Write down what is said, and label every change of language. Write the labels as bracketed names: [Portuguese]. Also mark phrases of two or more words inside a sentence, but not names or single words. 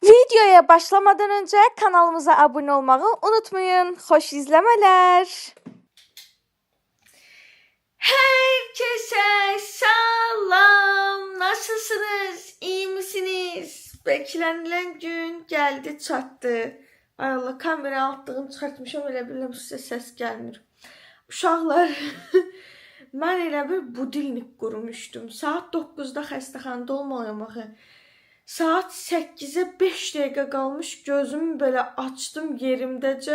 [Turkish] Videoya başlamadan önce kanalımıza abone olmayı unutmayın. Hoş izlemeler. Herkese salam. Nasılsınız? İyi misiniz? Beklenilen gün geldi çattı. [Azerbaijani] Ay Allah, kamera altlığını çıxartmışam, elə bilirəm sizə səs gəlmir. Uşaqlar, mən elə bir budilnik qurmuşdum. Saat 9-da xəstəxanada olmalıyam axı. Saat 8'e 5 dəqiqə qalmış, gözümü belə açdım yerimdəcə.